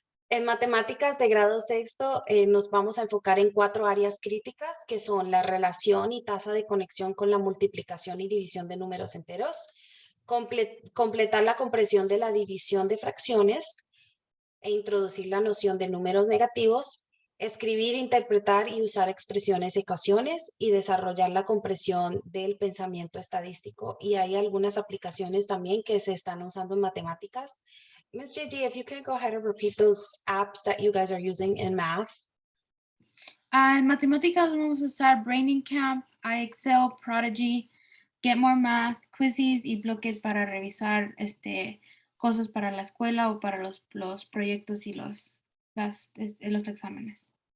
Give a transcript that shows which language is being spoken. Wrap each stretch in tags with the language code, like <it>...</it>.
<es>En matemáticas de grado sexto nos vamos a enfocar en 4 áreas críticas que son la relación y tasa de conexión con la multiplicación y división de números enteros, completar la comprensión de la división de fracciones e introducir la noción de números negativos, escribir, interpretar y usar expresiones, ecuaciones y desarrollar la comprensión del pensamiento estadístico. Y hay algunas aplicaciones también que se están usando en matemáticas.</es> <en>Ms. JD, if you can go ahead and repeat those apps that you guys are using in math.</en> <es>En matemáticas vamos a usar Braining Camp, iExcel, Prodigy, Get More Math, Quizzes y Blookit para revisar cosas para la escuela o para los proyectos y los exámenes.</es>